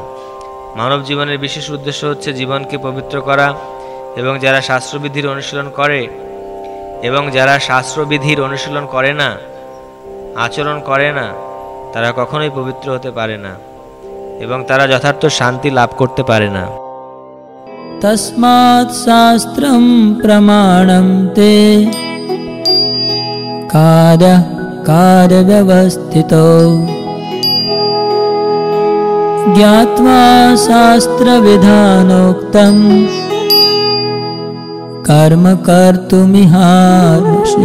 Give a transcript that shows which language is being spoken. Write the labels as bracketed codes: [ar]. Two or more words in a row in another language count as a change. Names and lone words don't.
[bn] মানব জীবনের বিশেষ উদ্দেশ্য হচ্ছে জীবনকে পবিত্র করা, এবং যারা শাস্ত্রবিধির অনুশীলন করে না, আচরণ করে না, তারা কখনোই পবিত্র হতে পারে না এবং তারা যথার্থ শান্তি লাভ করতে পারে না। [sa] তস্মাৎ শাস্ত্রম প্রমাণম তে কার্য ব্যবস্থিতো জ্ঞাত্বা শাস্ত্র বিধানোক্তম কর্ম কর্তুমিহার্ষি।